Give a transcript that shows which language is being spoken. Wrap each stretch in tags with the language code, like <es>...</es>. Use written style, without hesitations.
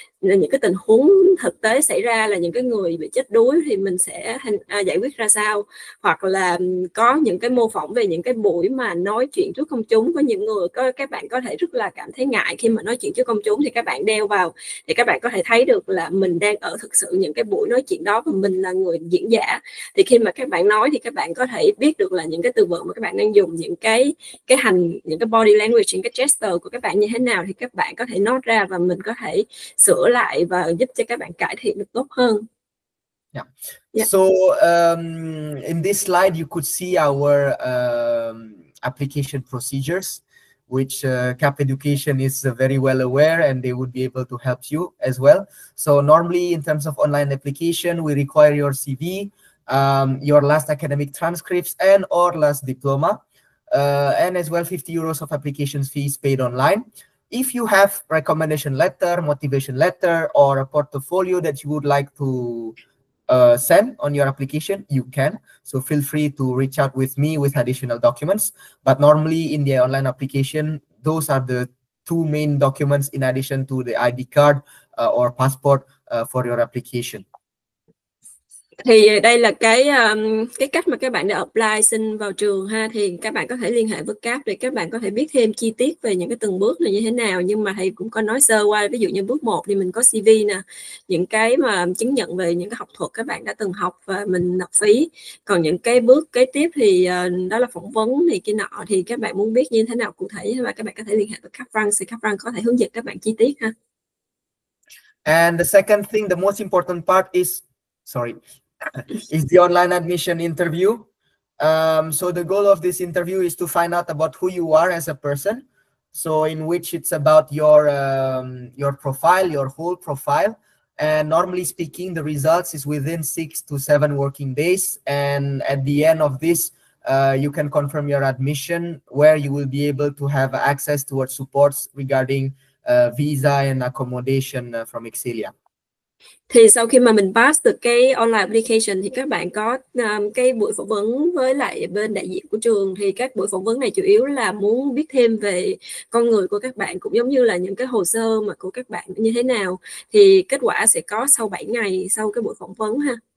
<vi>Những cái tình huống thực tế xảy ra là những cái người bị chết đuối thì mình sẽ giải quyết ra sao, hoặc là có những cái mô phỏng về những cái buổi mà nói chuyện trước công chúng. Có những người các bạn có thể rất là cảm thấy ngại khi mà nói chuyện trước công chúng, thì các bạn đeo vào thì các bạn có thể thấy được là mình đang ở thực sự những cái buổi nói chuyện đó, và mình là người diễn giả. Thì khi mà các bạn nói thì các bạn có thể biết được là những cái từ vựng mà các bạn đang dùng, những cái body language, những cái gesture của các bạn như thế nào, thì các bạn có thể note ra và mình có thể sửa lại và giúp cho các bạn cải thiện được tốt hơn.</vi> <en>Yeah. So in this slide you could see our application procedures, which CAP Education is very well aware, and they would be able to help you as well. So normally in terms of online application, we require your CV, your last academic transcripts, and or last diploma, and as well 50 euros of application fees paid online. If you have recommendation letter, motivation letter, or a portfolio that you would like to send on your application, you can. So feel free to reach out with me with additional documents. But normally in the online application, those are the two main documents in addition to the ID card or passport for your application.</en> <vi>Thì đây là cái cách mà các bạn để apply xin vào trường ha. Thì các bạn có thể liên hệ với CAP để các bạn có thể biết thêm chi tiết về những cái từng bước này như thế nào. Nhưng mà thầy cũng có nói sơ qua, ví dụ như bước 1 thì mình có CV nè, những cái mà chứng nhận về những cái học thuật các bạn đã từng học và mình nộp phí. Còn những cái bước kế tiếp thì đó là phỏng vấn thì cái nọ, thì các bạn muốn biết như thế nào cụ thể và các bạn có thể liên hệ với KHÓA, thì KHÓA có thể hướng dẫn các bạn chi tiết ha.</vi> <en>And the second thing, the most important part is the online admission interview. So the goal of this interview is to find out about who you are as a person, So in which it's about your profile, your whole profile. And normally speaking, the results is within 6 to 7 working days. And at the end of this, you can confirm your admission, where you will be able to have access towards supports regarding visa and accommodation from Excelia.</en> <vi>Thì sau khi mà mình pass được cái online application thì các bạn có cái buổi phỏng vấn với lại bên đại diện của trường. Thì các buổi phỏng vấn này chủ yếu là muốn biết thêm về con người của các bạn, cũng giống như là những cái hồ sơ mà của các bạn như thế nào. Thì kết quả sẽ có sau 7 ngày sau cái buổi phỏng vấn ha.</vi>